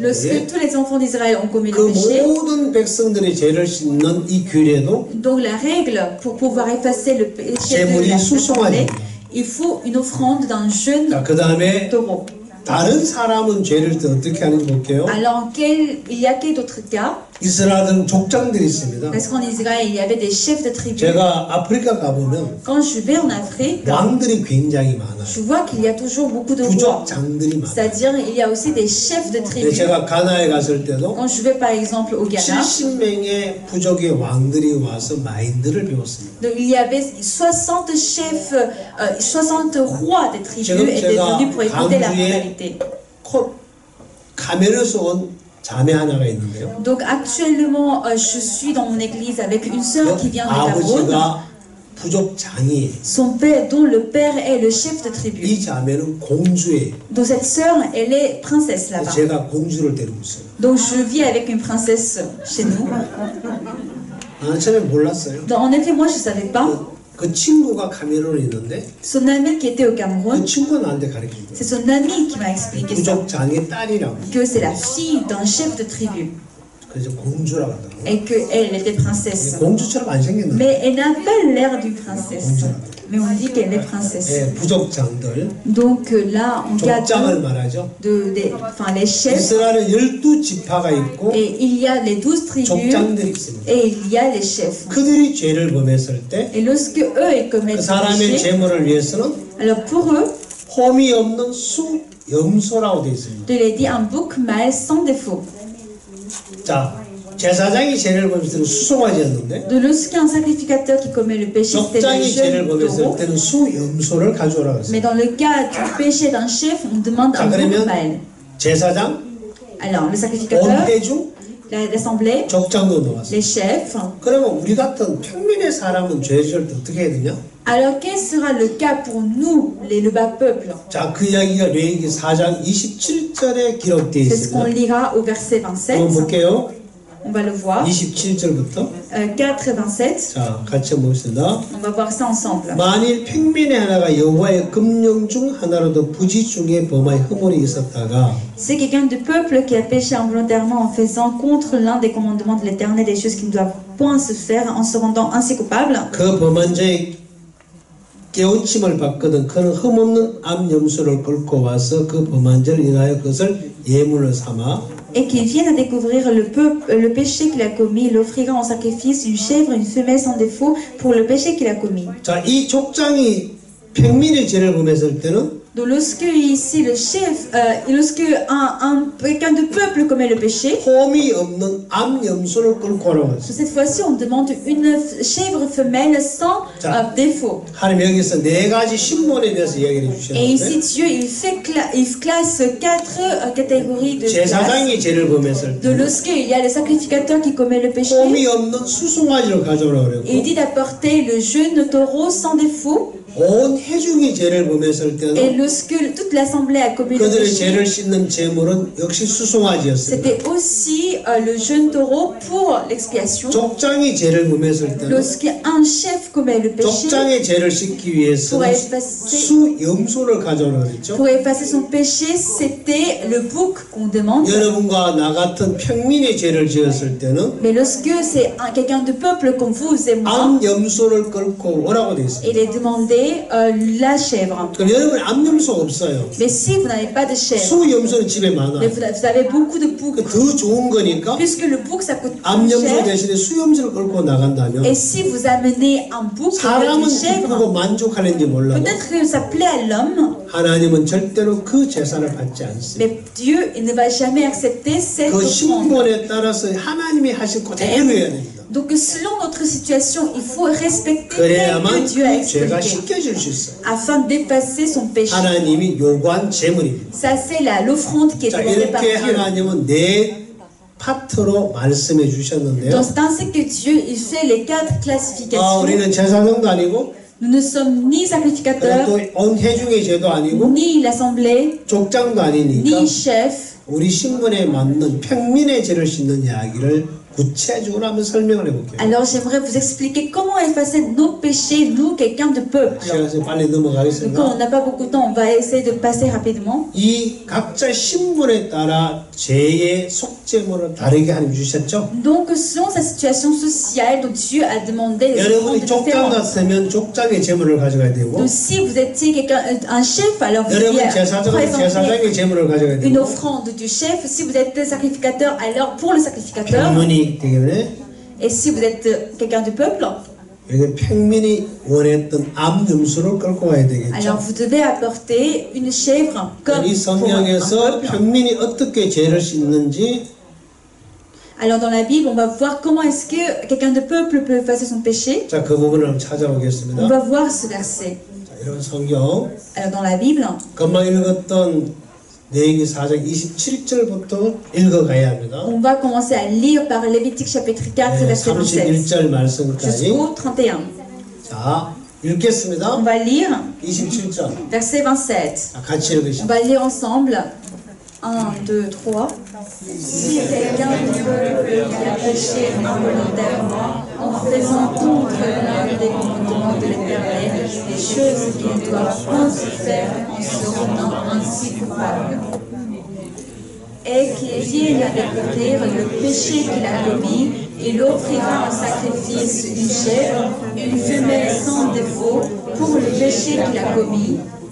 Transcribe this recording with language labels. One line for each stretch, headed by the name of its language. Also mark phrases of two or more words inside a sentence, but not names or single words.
French: Lorsque tous les enfants d'Israël ont commis
Korean: 그
French: le péché,
Korean: 모든 백성들이 죄를 씻는 이 규례도
French: donc la règle pour pouvoir effacer le péché de l'assemblée, il faut une offrande d'un jeune taureau.
Korean: 다른 사람은 죄를 어떻게 하는지 볼게요.
French: Alors il y a quel autre cas?
Korean: 이스라엘은 족장들이 있습니다.
French: Parce qu'en Israël, il y avait des chefs de tribu.
Korean: 제가 아프리카 가보면
French: Quand je vais en Afrique,
Korean: 왕들이 굉장히 많아요.
French: je vois qu'il y a toujours beaucoup de rois.
Korean: 부족장들이 많아요.
French: C'est-à-dire, il y a aussi des chefs de tribu.
Korean: 제가 가나에 갔을 때도
French: Quand je vais par exemple au Ghana,
Korean: 70명의 부족의 왕들이 와서 마인드를 배웠습니다.
French: donc il y avait 60 chefs, 60 rois des tribus étaient venus pour écouter la moralité.
Korean: 카메르에서 온 자매 하나가 있는데요.
French: Donc actuellement, je suis dans mon église avec une sœur qui vient de Cameroun.
Korean: 부족장이
French: Son père, dont le père est le chef de tribu.
Korean: 이 자매는 공주예요.
French: Donc cette sœur, elle est princesse là-bas.
Korean: 제가 공주를 데리고 있어요.
French: Donc je vis avec une princesse chez nous.
Korean: 처음에 몰랐어요.
French: Donc en effet, moi je savais pas.
Korean: 그 친구가 카메룬에 있는데
French: Son ami qui était au Cameroun,
Korean: 그 친구가 나한테 가르쳐준 거예요.
French: c'est son ami qui m'a expliqué ça.
Korean: 부족장의 딸이라고.
French: Que c'est la fille d'un chef de tribu.
Korean: 그래서 공주라고 하더라고요.
French: Et qu'elle était princesse.
Korean: 공주처럼 안 생겼는데.
French: Mais elle n'a pas l'air d'une princesse. Mais on dit qu'elle est princesse.
Korean: 네, 부족장들.
French: Donc là, on garde les chefs.
Korean: 이스라엘은 12지파가 있고.
French: Et il y a les 12 tribus.
Korean: 족장들이 있습니다.
French: Et il y a les chefs.
Korean: 그들이 죄를 범했을 때.
French: Et lorsque eux ils commettent
Korean: 그 사람의 제물을 위해서는.
French: Alors pour eux.
Korean: 홈이 없는 염소라고 되어 있습니다.
French: Il est dit un bouc mâle sans défaut.
Korean: 자, 제사장이 죄를 범했을 때는 수송아지였는데
French: de lorsqu'un sacrificateur qui commet le péché c'était le jeune taureau.
Korean: 때는 수염소를 가져오라고 했어요.
French: Mais dans le cas du péché d'un chef, on demande un bouc mâle.
Korean: 제사장,
French: alors le sacrificateur, l'assemblée, les chefs.
Korean: 그러면 우리 같은 평민의 사람은 죄를 어떻게 해야 되냐?
French: Alors quel sera le cas pour nous, le bas peuple?
Korean: 자, 그 이야기가 레위기 4장 27절에 기록되어 있습니다.
French: C'est ce qu'on lira au verset 27.
Korean: 한번 볼게요.
French: On va le voir.
Korean: 27절부터
French: 4:27.
Korean: 자, 같이 보겠습니다.
French: On va voir ça ensemble.
Korean: 만일 평민의 하나가 여호와의 금령 중 하나로도 부지 중에 범하여 허물이 있었다가
French: C'est quelqu'un du peuple qui a péché involontairement en faisant contre l'un des commandements de l'Éternel des choses qui ne doivent point se faire en se rendant ainsi coupable.
Korean: 그 범한 자의 깨우침을 받거든 그는 흠없는 암 염소를 끌고 와서 그 범한 죄를 인하여 그것을 예물을 삼아
French: et qu'il vienne à découvrir le péché qu'il a commis, il offrira en sacrifice une chèvre, une femelle sans défaut pour le péché qu'il a commis.
Korean: 자, 이 족장이 평민의 죄를 범했을 때는
French: Donc lorsque ici le chef, lorsque quelqu'un de peuple commet le péché,
Korean: 홈이 없는 암 염소를 끌고 오라고 했어요.
French: cette fois-ci on demande une chèvre femelle sans défaut.
Korean: 하나님 여기서 네 가지 신문에 대해서 이야기를
French: Et
Korean: 주셨는데
French: ici Dieu il classe 4 catégories de
Korean: 제사장이 죄를 범했을
French: de
Korean: 때
French: lorsque il y a le sacrificateur qui commet le péché,
Korean: 홈이 없는 수송아지를 가져오라고 그랬고
French: il dit d'apporter le jeune taureau sans défaut.
Korean: 온 회중이 죄를 범했을
French: Et
Korean: 때는
French: lorsque toute l'assemblée a commis le
Korean: 그들의
French: péché,
Korean: 죄를 씻는 제물은 역시 수송아지였습니다.
French: c'était aussi le jeune taureau pour l'expiation.
Korean: 족장이 죄를 범했을 때는
French: Lorsqu'un chef commet le péché,
Korean: 족장의 죄를 씻기 위해서는 수염소를 가져오라고 그랬죠.
French: pour effacer son péché, c'était le bouc qu'on demande.
Korean: 여러분과 나 같은 평민의 죄를 지었을 때는
French: Mais lorsque c'est quelqu'un de peuple comme vous et moi,
Korean: 암염소를 끌고 오라고 돼 있어요.
French: il est demandé la chèvre.
Korean: 그럼 여러분 암염소 없어요.
French: Mais si vous n'avez pas de chèvre,
Korean: 수염소는 집에 많아.
French: mais vous avez beaucoup de boucs,
Korean: 더 좋은 거니까
French: puisque le bouc ça coûte plus
Korean: 암염소
French: cher.
Korean: 대신에 수염소를 끌고 나간다면
French: Et si vous amenez un bouc avec
Korean: 사람은
French: une chèvre,
Korean: 기쁘고 만족하는지 몰라도
French: peut-être que ça plaît à l'homme,
Korean: 하나님은 절대로 그 제사를 받지 않습니다.
French: mais Dieu il ne va jamais accepter cette
Korean: 그
French: offrande.
Korean: 신분에 따라서 하나님이 하신 그대로 해야 됩니다.
French: Donc selon notre situation, il faut respecter ce
Korean: 그래야만
French: que Dieu a
Korean: 그 죄가
French: expliqué
Korean: 씻겨질 수 있어요.
French: afin d'effacer son péché.
Korean: 하나님이 요구한 제물입니다.
French: Ça c'est l'offrande qui est
Korean: 자,
French: demandée par
Korean: 이렇게
French: Dieu.
Korean: 하나님은 네 파트로 말씀해 주셨는데요.
French: Donc c'est ainsi que Dieu il fait les 4 classifications.
Korean: 우리는 제사장도 아니고
French: Nous ne sommes ni sacrificateurs,
Korean: 또 온 회중의 죄도 아니고
French: ni l'assemblée,
Korean: 족장도 아니니까
French: ni chef.
Korean: 우리 신분에 맞는 평민의 죄를 씻는 이야기를 구체적으로 한번 설명을 해볼게요.
French: Alors j'aimerais vous expliquer comment effacer nos péchés, nous, quelqu'un de peuple.
Korean: 시간이 빨리
French: Donc
Korean: 넘어가겠습니다.
French: comme on n'a pas beaucoup de temps, on va essayer de passer rapidement.
Korean: 이 각자 신분에 따라 죄의 속죄물을 다르게 하나님 주셨죠?
French: Donc selon sa situation sociale, donc Dieu a demandé des
Korean: 여러분이
French: offrandes
Korean: 족장
French: différentes.
Korean: 같으면 족장의 제물을 가져가야 되고
French: Donc si vous étiez quelqu'un, un chef, alors vous
Korean: 여러분
French: devez
Korean: 제사장은
French: présenter
Korean: 제사장의 제물을 가져가야
French: une
Korean: 되고
French: offrande du chef. Si vous êtes sacrificateur, alors pour le sacrificateur.
Korean: 평민이 되기 때문에
French: Et si vous êtes quelqu'un du peuple,
Korean: 여기 평민이 원했던 암염소를 끌고 와야 되겠죠?
French: alors vous devez apporter une chèvre comme
Korean: 이
French: pour un
Korean: 성경에서
French: peuple.
Korean: 평민이 어떻게 죄를 씻는지
French: Alors dans la Bible, on va voir comment est-ce que quelqu'un de peuple peut effacer son péché.
Korean: 자, 그 부분을 한번
French: On
Korean: 찾아보겠습니다.
French: va voir ce verset.
Korean: 자, 이런 성경
French: Alors dans la Bible,
Korean: 금방 읽었던 레위기 4장 27절부터 읽어가야 합니다.
French: on va commencer à lire par Lévitique chapitre 4, verset 27
Korean: 31절 말씀까지.
French: jusqu'au 31.
Korean: 자, 읽겠습니다.
French: On va lire
Korean: 27절.
French: verset 27.
Korean: 자, 같이
French: On
Korean: 읽으시죠.
French: va lire ensemble. 1, 2, 3. Si quelqu'un du peuple qui a péché involontairement en faisant contre l'un des commandements de l'Éternel, des choses qui ne doivent pas se faire en se rendant ainsi coupable, et qu'il vienne à découvrir le péché qu'il a commis, il offrira en sacrifice une chèvre, une femelle sans défaut pour le péché qu'il a commis.